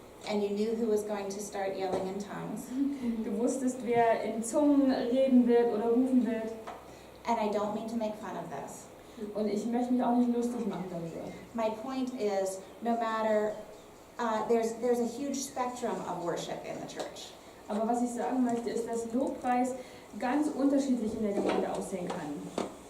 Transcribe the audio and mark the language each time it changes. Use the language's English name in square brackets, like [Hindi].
[English] And you knew who was going to start yelling in tongues. [German] Du wusstest, wer in Zungen reden wird oder rufen wird. [English] And I don't mean to make fun of this. [German] Und ich möchte mich auch nicht lustig machen darüber. [English] My point is, no matter there's a huge spectrum of worship in the church. [German] Aber was ich sagen möchte, ist, dass Lobpreis ganz unterschiedlich in der Gemeinde aussehen kann.